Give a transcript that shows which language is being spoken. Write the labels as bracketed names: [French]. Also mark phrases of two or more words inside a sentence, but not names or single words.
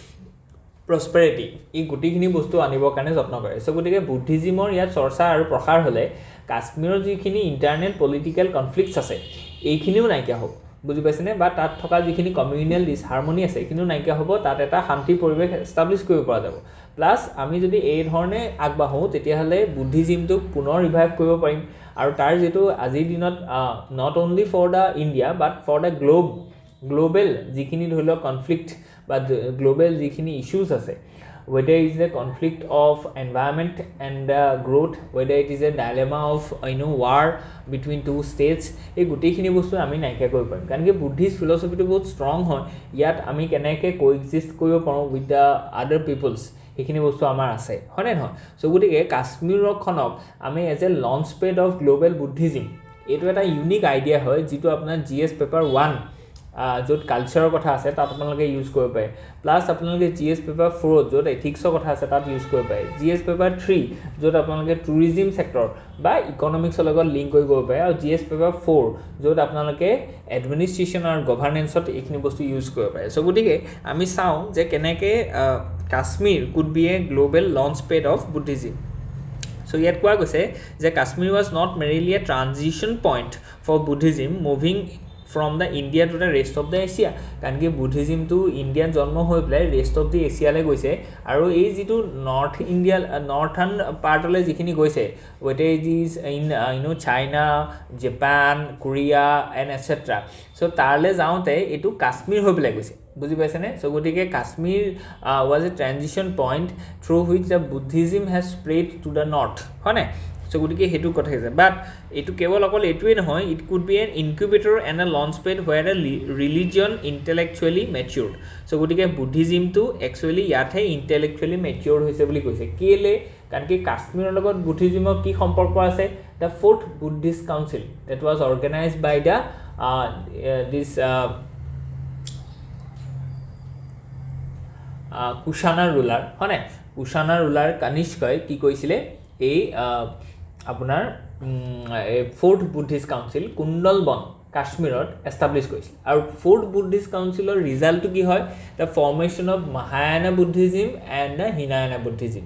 [Assamese] prosperity এই গুটিখিনি বস্তু আনিবৰ কাৰণে যত্ন কৰে সো গতিকে বুদ্ধিজিমৰ ইয়াত চৰ্চা আৰু প্ৰসাৰ হলে কাশ্মীৰৰ যিখিনি [English] internal political conflicts [Assamese] আছে এইখিনিও নাইকিয়া হ'ব বুজি পাইছেনে বা তাত থকা যিখিনি [English] communal disharmony [Assamese] আছে এইখিনিও নাইকিয়া হ'ব তাত এটা শান্তি পৰিৱেশ এস্টাবলিশ কৰিব পৰা যাব প্লাস আমি যদি এই ধৰণে আগবাঢ়ো তেতিয়া হলে বুদ্ধিজিমটো পুনৰ ৰিভাইভ কৰিব পাৰিম আৰু তাৰ যেটো আজিৰ দিনত [English] not only for the India but for the [Assamese] global যিখিনি ধৰি লওক কনফ্লিক্ট বা গ্লোবাল যিখিনি ইস্যুস আছে [English] whether it is a conflict of environment and growth whether it is a dilemma of war between two states [Assamese] এই গুটিখিনি বস্তু আমি নাইকিয়া কৰিব পাৰিম কাৰণ কি বুদ্ধিষ্ট ফিলসফিটো বহুত ষ্ট্ৰং হয় ইয়াত আমি কেনেকৈ কোএক্সিষ্ট কৰিব পাৰোঁ [English] with the other peoples [Assamese] এইখিনি বস্তু আমাৰ আছে হয় নে নহয় সো গতিকে কাশ্মীৰখনক আমি [English] as a launch pad of global Buddhism [Assamese] এইটো এটা [English] unique idea [Assamese] হয় যেটো আপোনাৰ [English] GS paper [Assamese] 1 য'ত কালচাৰৰ কথা আছে তাত আপোনালোকে ইউজ কৰিব পাৰে প্লাস আপোনালোকে [English] GS paper [Assamese] 4 য'ত এথিক্সৰ কথা আছে তাত ইউজ কৰিব পাৰে [English] GS paper [Assamese] 3 য'ত আপোনালোকে [English] tourism sector [Assamese] বা ইকনমিক্সৰ লগত লিংক কৰিব পাৰে আৰু [English] GS paper [Assamese] 4 য'ত আপোনালোকে এডমিনিষ্ট্ৰেচন আৰু গভৰ্নেন্সত এইখিনি বস্তু ইউজ কৰিব পাৰে সো গতিকে আমি চাওঁ যে কেনেকৈ কাশ্মীৰ [English] could be a global launch pad of Buddhism So yet [Assamese] কোৱা গৈছে যে [English] Kashmir was not merely a transition point for Buddhism moving from the India to the rest of the Asia [Assamese] কাৰণ কি বুদ্ধিজিম টু ইণ্ডিয়ান জন্ম হৈ প্লাই [English] rest of [Assamese] দি এছিয়ালৈ গৈছে আৰু এই যেটো [English] North India northern part [Assamese] যিখিনি গৈছে [English] whether it is in China Japan Korea and etc so [Assamese] তাৰলে যাওঁতে এটো কাশ্মীৰ হৈ প্লাই গৈছে বুজি পাইছেনে সো গতিকে কাশ্মীৰ [English] was a transition point through which the Buddhism has spread to the north [Assamese] হয় না সো গতিকে হেতু কথা আছে বাট এটো কেৱল অকল এটোই নহয় [English] it could be an incubator and a launch pad where a religion intellectually matured [Assamese] সো গতিকে বুদ্ধিজিমটো একচুয়ালি ইয়াতে ইন্টেলেকচুয়ালি ম্যাচিউৰ হৈছে বুলি কৈছে কেলে কাৰণ কি কাশ্মীৰৰ লগত বুদ্ধিজিমৰ কি সম্পৰ্ক আছে [English] the fourth Buddhist council that was organized by the [Assamese] this কুশানা ৰুলাৰ হয়নে কুশানা ৰুলাৰ কানিষ্কই কি কৈছিলে এই আপোনাৰ [English] fourth Buddhist council [Assamese] কুণ্ডলবন কাশ্মীৰত এষ্টাব্লিছ কৰিছিল আৰু ফ'ৰ্থ বুদ্ধিষ্ট কাউন্সিলৰ ৰিজাল্টটো কি হয় [English] the formation of Mahayana Buddhism and the Hinayana Buddhism